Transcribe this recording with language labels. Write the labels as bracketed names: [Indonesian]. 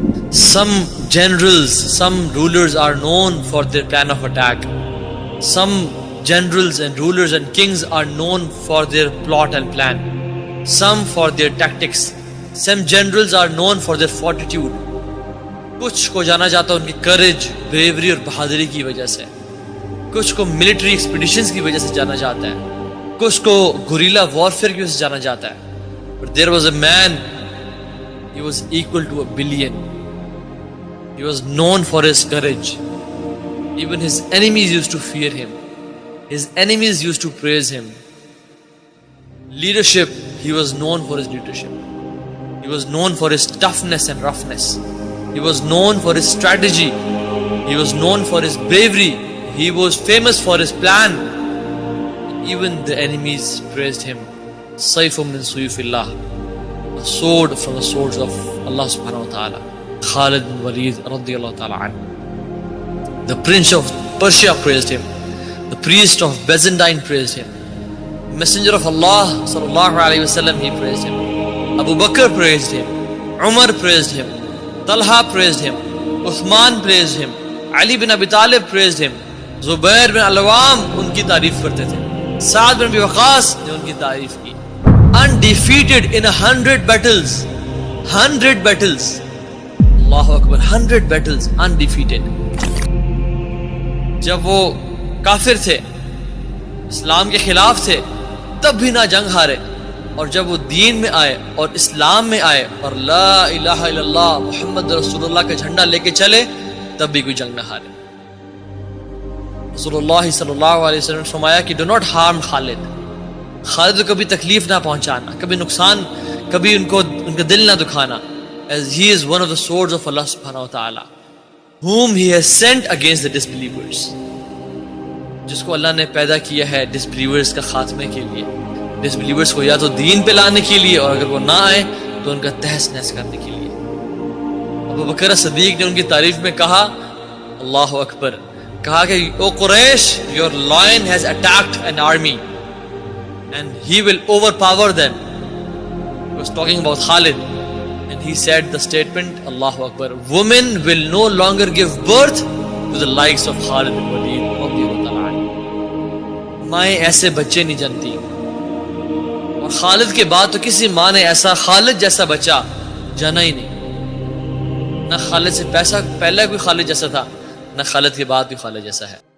[English] Some generals, some rulers are known for their plan of attack. Some generals and rulers and kings are known for their plot and plan. Some for their tactics. Some generals are known for their fortitude. [Urdu] کچھ کو جانا جاتا ہے ان کی courage, brewery اور بہادری کی وجہ سے. کچھ کو ملٹری ایکسپیڈیشنز کی وجہ سے جانا جاتا ہے، کچھ کو گوریلا وارفیئر کی وجہ سے جانا جاتا ہے. [English] But there was a man, he was equal to 1 billion. He was known for his courage. Even his enemies used to fear him. His enemies used to praise him. Leadership, he was known for his leadership. He was known for his toughness and roughness. He was known for his strategy. He was known for his bravery. He was famous for his plan. Even the enemies praised him. [Arabic] Sayfun min suyufillah, [English] a sword from the swords of Allah subhanahu wa ta'ala. Khalid bin Walid radiyallahu ta'ala anhu. The prince of Persia praised him. The priest of Byzantine praised him. Messenger of Allah sallallahu alayhi wa sallam, he praised him. Abu Bakr praised him. Umar praised him. Talha praised him. Uthman praised him. Ali bin Abi Talib praised him. [Urdu] Zubair bin Al-Awwam ان کی تعریف کرتے تھے. سعد بن ابی وقاص نے ان کی تعریف کی. [English] Undefeated in 100 battles. 100 battles. اللہ اکبر. 100 battles undefeated. [Urdu] جب وہ کافر تھے، اسلام کے خلاف تھے، تب بھی نہ جنگ ہارے. اور جب وہ دین میں آئے اور اسلام میں آئے اور لا الہ الا اللہ محمد رسول اللہ کا جھنڈا لے کے چلے، تب بھی کوئی جنگ نہ ہارے. رسول اللہ صلی اللہ علیہ وسلم نے فرمایا کہ [English] Do not harm Khalid. [Urdu] خالد کو کبھی تکلیف نہ پہنچانا، کبھی نقصان، کبھی ان کا دل نہ دکھانا. [English] as he is one of the swords of Allah subhanahu wa ta'ala whom he has sent against the disbelievers. [Urdu] جس کو اللہ نے پیدا کیا ہے ڈسبلیورز کا خاتمے کے لیے، ڈسبلیورز کو یا تو دین پہ لانے کے لیے، اور اگر وہ نہ آئے تو ان کا تہس نہس کرنے کے لیے. ابو بکر صدیق نے ان کی تعریف میں کہا، اللہ اکبر، کہا کہ او قریش، [English] your lion has attacked an army and he will overpower them. He was talking about Khalid and he said the statement, Allahu Akbar, women will no longer give birth to the likes of Khalid bin Walid radiyallahu ta'ala anhu. [Urdu] مائیں ایسے بچے نہیں جنتی، اور خالد کے بعد تو کسی ماں نے ایسا خالد جیسا بچہ جانا ہی نہیں. نہ خالد سے پہلے کوئی خالد جیسا تھا، نہ خالد کے بعد بھی خالد جیسا ہے.